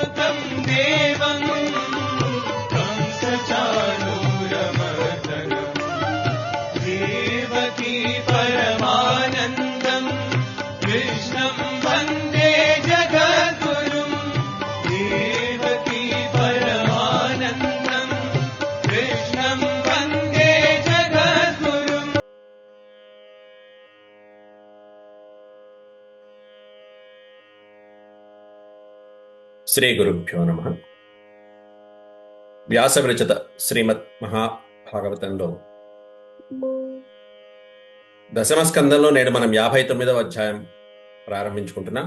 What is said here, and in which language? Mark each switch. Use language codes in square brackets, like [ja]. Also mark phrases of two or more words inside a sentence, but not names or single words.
[sa] देवं कंसचाणूरमर्दनम् देवकी परमानन्दम् कृष्णं वन्दे जगद्गुरुम् देवकी परमानन्दम् कृष्णं वन्दे जगद्गुरुम्। శ్రీ గురుభ్యో నమః. [te] వ్యాస విరచిత శ్రీమద్ మహాభాగవతంలో దశమ స్కందంలో నేడు మనం 59వ అధ్యాయం ప్రారంభించుకుంటున్నాం.